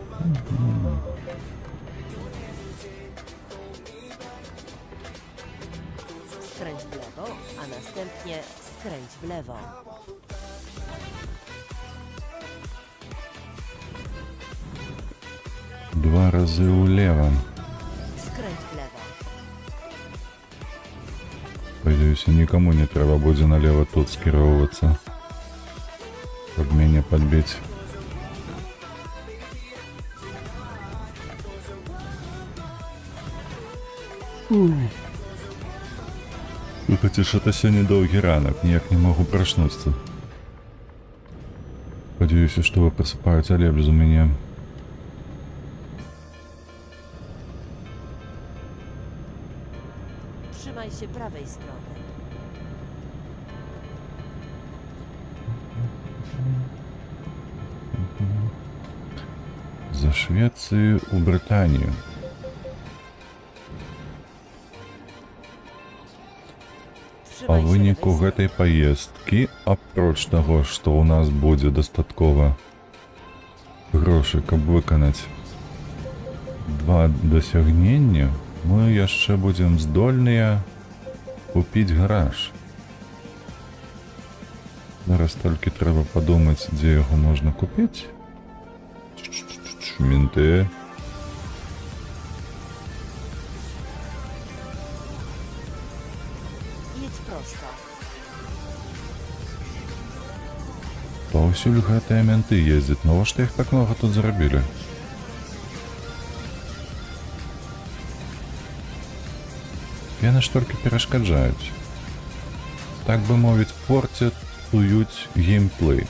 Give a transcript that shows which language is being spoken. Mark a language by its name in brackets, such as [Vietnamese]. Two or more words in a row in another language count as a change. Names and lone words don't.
[Polish] Skręć w lewo, a następnie skręć w lewo. [Belarusian] Два разы ўлева. [Polish] Skręć w lewo. [Belarusian] Спадзяюся, нікаму не трэба будзе налева тут скіроўвацца, каб мяне падбіць. Слухайце, што-то сёння доўгі ранак, ніяк не магу прачнуцца. Спадзяюся, што вы прасыпаеце лепш за мяне. [Polish] Trzymaj się prawej strony. [Belarusian] З Швецыі ў Брытанію. Па [Polish] Trzymaj się [Belarusian] выніку [Polish] lewej [Belarusian] гэтай паездкі, апроч таго, што ў нас будзе дастаткова грошай, каб выканаць 2 дасягнення, мы яшчэ будзем здольныя купіць гараж. Зараз толькі трэба падумаць, дзе яго можна купіць. Менты. [Polish] Jedź prosto. [Belarusian] Паўсюль гэтыя менты ездзяць, навошта іх так многа тут зрабілі? Яны ж толькі перашкаджаюць. Так бы мовіць, порцююць геймплей.